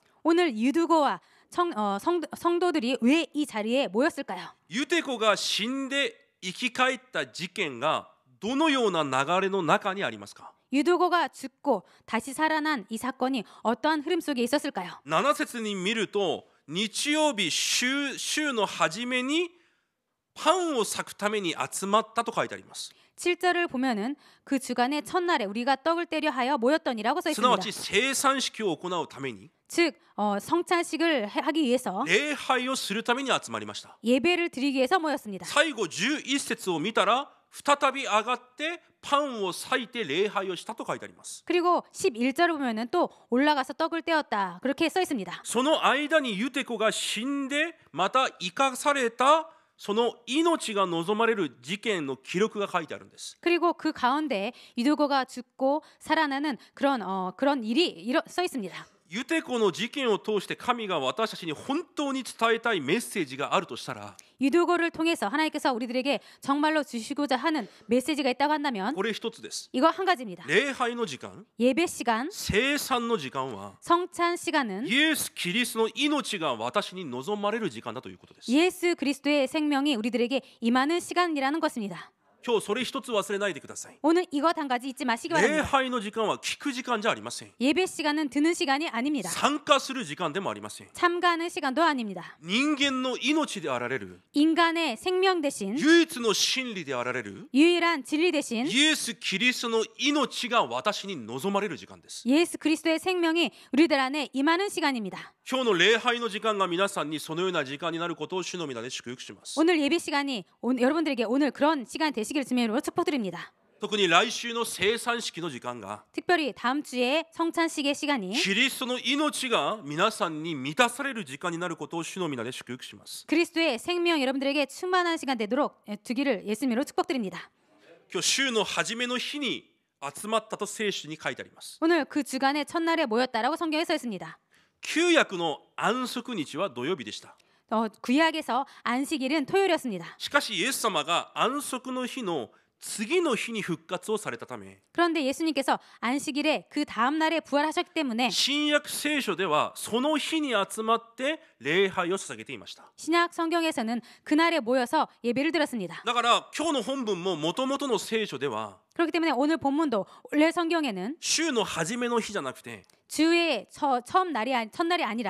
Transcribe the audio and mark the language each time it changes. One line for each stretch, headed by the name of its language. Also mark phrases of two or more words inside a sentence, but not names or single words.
Korean: 오늘 유두고와 성도들이 왜 이 자리에 모였을까요?
Japanese: ユテコが死んで生き返った事件がどのような流れの中にありますか。
Korean: 유두고가 죽고 다시 살아난 이 사건이 어떠한 흐름 속에 있었을까요?
Japanese: 7 節に見ると、日曜日週の初めにパンを裂くために集まったと書いてあります。
Korean: 7절을 보면은 그 주간의 첫날에 우리가 떡을 때려 하여 모였더니라고 써
Japanese: すなわ
Korean: 있습니다.
Japanese: ち生産式を行うために、
Korean: 즉 성찬식을 하기 위해서
Japanese: 礼拝をするために集まりました。
Korean: 예배를 드리기 위해서 모였습니다.
Japanese: 最後11節を見たら、再び上がってパンを裂いて礼拝をしたと書いてあります。
Korean: 그리고 11절을 보면은 또 올라가서 떡을 떼었다 그렇게 써 있습니다.
Japanese: その間にユテコが死んでまた生かされた、その命が望まれる事件の記録が書いてあるんです。
Korean: 그리고 그 가운데 유두고가 죽고 살아나는 그런 일이 써 있습니다.
Japanese: ユテコの事件を通して神が私たちに本当に伝えたいメッセージがあるとしたら、
Korean: 유두고를 통해서 하나님께서 우리들에게 정말로 주시고자 하는 메시지가 있다고 한다면
Japanese: これ一つです。
Korean: 이거 한 가지입니다.
Japanese: 礼拝の時間、
Korean: 예배 시간,
Japanese: 生産の時間は
Korean: 성찬 시간은
Japanese: イエス・キリストの命が私に望まれる時間だということです。
Korean: 예수 그리스도의 생명이 우리들에게 임하는 시간이라는 것입니다.
Japanese: 今日それ一つ忘れないでください。
Korean: 오늘 이것 한 가지 잊지 마시기
Japanese: 礼
Korean: 바랍니다.
Japanese: 拝の時間は聞く時間じゃありません。
Korean: 예배 시간은 듣는 시간이 아닙니다.
Japanese: 参加する時間でもありません。
Korean: 참가하는 시간도 아닙니다.
Japanese: 人間の命であられる、
Korean: 인간의 생명 대신
Japanese: 唯一の真理であられる
Korean: 유일한 진리 대신
Japanese: イエス・キリストの命が私に望まれる時間です。
Korean: 예수 그리스도의 생명이 우리들 안에 임하는 시간입니다.
Japanese: 今日の礼拝の時間が皆さんにそのような時間になることを主の皆で祝福します。
Korean: 오늘 예배 시간이 여러분들에게 오늘 그런 시간 되시기를 주님으로 축복드립니다.
Japanese: 特に来週の生産式の時間が
Korean: 특별히 다음 주에 성찬식의 시간이
Japanese: キリストの命が皆さんに満たされる時間になることを主の皆で祝福します。
Korean: 그리스도의 생명 여러분들에게 충만한 시간 되도록 두기를 예수님으로 축복드립니다.
Japanese: 今日週の初めの日に集まったと聖書に書いてあります。
Korean: 오늘 그 주간의 첫날에 모였다라고 성경에 써 있습니다.
Japanese: 旧約の安息日は土曜日でした。
Korean: 구약에서 안식일은 토요일이었습니다.
Japanese: しかしイエス様が安息の日の次の日に復活をされたため、
Korean: 그런데 예수님께서 안식일에 그 다음 날에 부활하셨기 때문에
Japanese: 新約聖書ではその日に集まって礼拝を捧げていました。
Korean: 신약 성경에서는 그날에 모여서 예배를 드렸습니다.
Japanese: だから今日の本文も元々の聖書では
Korean: 그렇기 때문에 오늘 본문도 원래 성경에는
Japanese: 週の初めの日じゃなくて
Korean: 주의 첫날이 아니라